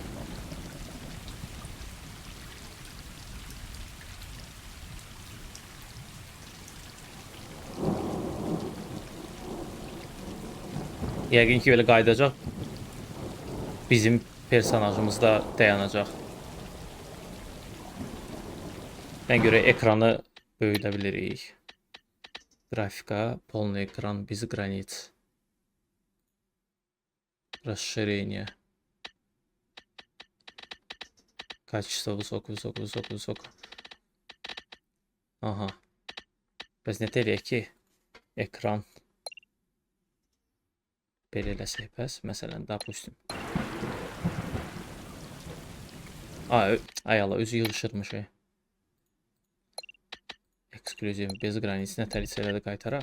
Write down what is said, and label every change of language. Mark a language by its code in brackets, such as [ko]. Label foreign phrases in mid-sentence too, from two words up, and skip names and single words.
[az] Yəqin ki belə qayıdacaq. Bizim personajımız da dayanacaq. Mən görə ekranı böyüdə bilirik. Grafika, [ru] полный экран, без границ. Расширение. Качество высоко. [az] Aha. Biz nə deyək ki? Ekran. Belə eləsək bəs. Məsələn, допустим. Ay Allah, özü yığışırmış. Ekskluziv, [ru] без границ [az] nətəlicələrdə qaytaraq.